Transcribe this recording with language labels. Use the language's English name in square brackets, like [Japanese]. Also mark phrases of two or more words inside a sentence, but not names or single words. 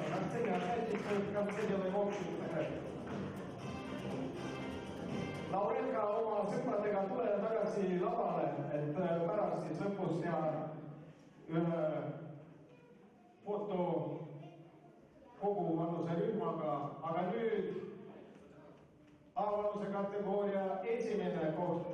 [Russian] На сцене останьтесь, мы в конце делаем общую фотографию. [Estonian] Laurenka oma sõpradega tuleb tagasi lavale, et pärast siis lõpus teha ühe foto kogu vanuserühmaga, aga nüüd A-vanuse kategooria esimene koht.